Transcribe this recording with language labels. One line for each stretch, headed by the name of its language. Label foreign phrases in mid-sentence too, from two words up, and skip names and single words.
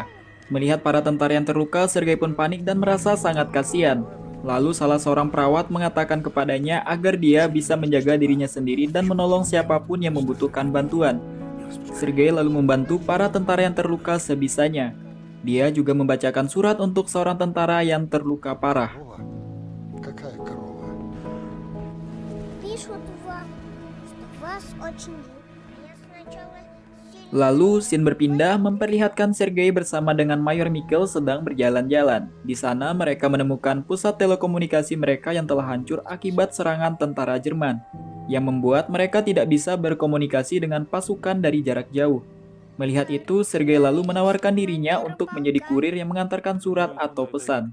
Indonesian: Melihat para tentara yang terluka, Sergei pun panik dan merasa sangat kasihan. Lalu salah seorang perawat mengatakan kepadanya agar dia bisa menjaga dirinya sendiri dan menolong siapapun yang membutuhkan bantuan. Sergei lalu membantu para tentara yang terluka sebisanya. Dia juga membacakan surat untuk seorang tentara yang terluka parah.
Russian: Какая корова? Пишут вам, что вас очень любят. Я сначала сильно...
Indonesian: Lalu scene berpindah memperlihatkan Sergei bersama dengan Mayor Mikhail sedang berjalan-jalan. Di sana mereka menemukan pusat telekomunikasi mereka yang telah hancur akibat serangan tentara Jerman, yang membuat mereka tidak bisa berkomunikasi dengan pasukan dari jarak jauh. Melihat itu, Sergei lalu menawarkan dirinya untuk menjadi kurir yang mengantarkan surat atau pesan.